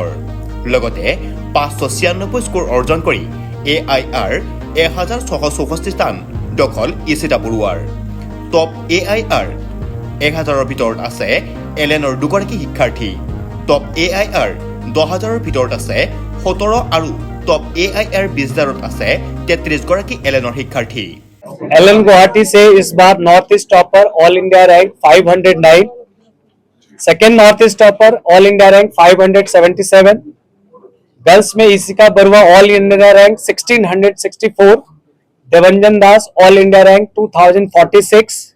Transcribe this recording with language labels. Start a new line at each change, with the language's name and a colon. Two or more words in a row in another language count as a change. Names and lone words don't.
Assamese: লগতে 596 স্কোৰ অৰ্জন কৰি AIR 1664 স্থান দখল ইচিতা বৰুৱাৰ। টপ AIR 1000ৰ ভিতৰত আছে এলেনৰ 2গৰাকী শিক্ষাৰ্থী। টপ AIR 10000ৰ ভিতৰত আছে 17 আৰু টপ AIR 20000ত আছে 33 গৰাকী এলেনৰ শিক্ষাৰ্থী।
English: एलन गुवाहाटी
Hindi: से इस बार
English: North East topper All India rank 509, second North East topper All India rank 577, girls में Ishika Baruah All India rank 1664, Devanjan Das All India rank 2046।